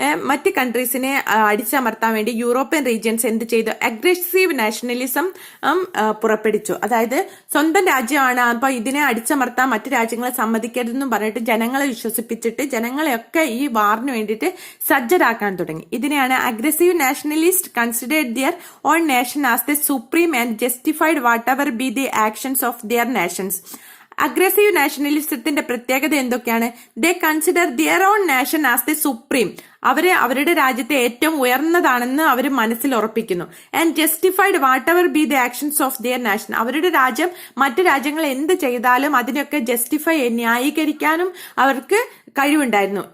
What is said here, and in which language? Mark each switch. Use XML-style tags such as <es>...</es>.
<ml>മറ്റ് കൺട്രീസിനെ അടിച്ചമർത്താൻ വേണ്ടി യൂറോപ്യൻ റീജിയൻസ് എന്ത് ചെയ്തു, അഗ്രസീവ് നാഷണലിസം പുറപ്പെടുവിച്ചു. അതായത് സ്വന്തം രാജ്യമാണ്, അപ്പൊ ഇതിനെ അടിച്ചമർത്താൻ മറ്റു രാജ്യങ്ങളെ സമ്മതിക്കരുതെന്നും പറഞ്ഞിട്ട് ജനങ്ങളെ വിശ്വസിപ്പിച്ചിട്ട് ജനങ്ങളെയൊക്കെ ഈ വാറിന് വേണ്ടിയിട്ട് സജ്ജരാക്കാൻ തുടങ്ങി. ഇതിനെയാണ്</ml> <en>Aggressive nationalist considered their own nation as the supreme and justified whatever be the actions of their nations.</en> <ml>Aggressive നാഷണലിസത്തിന്റെ പ്രത്യേകത എന്തൊക്കെയാണ്,</ml> <en>They consider their own nation as the supreme.</en> <ml>അവരുടെ രാജ്യത്തെ ഏറ്റവും ഉയർന്നതാണെന്ന് അവർ മനസ്സിൽ ഉറപ്പിക്കുന്നു.</ml> <en>And justified whatever be the actions of their nation.</en> <ml>അവരുടെ രാജ്യം മറ്റു രാജ്യങ്ങൾ എന്ത് ചെയ്താലും അതിനൊക്കെ ജസ്റ്റിഫൈ, ന്യായീകരിക്കാനും അവർക്ക് കഴിവുണ്ടായിരുന്നു.</ml>